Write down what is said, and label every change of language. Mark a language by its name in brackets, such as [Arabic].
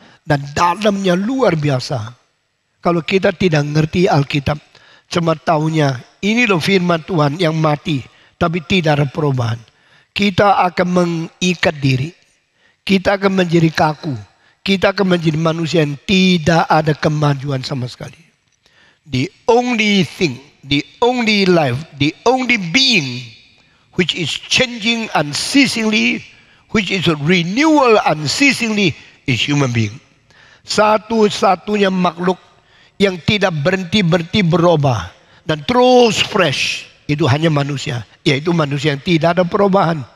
[Indonesian] Dan dalamnya luar biasa. Kalau kita tidak ngerti Alkitab, cuma tahunya ini loh firman Tuhan yang mati, tapi tidak ada perubahan. Kita akan mengikat diri. Kita akan menjadi kaku. Kita akan menjadi manusia yang tidak ada kemajuan sama sekali. [English] The only thing, the only life, the only being which is changing unceasingly, which is a renewal unceasingly, is human being. [Indonesian] Satu-satunya makhluk yang tidak berhenti-berhenti berubah dan terus fresh, itu hanya manusia. Yaitu manusia yang tidak ada perubahan.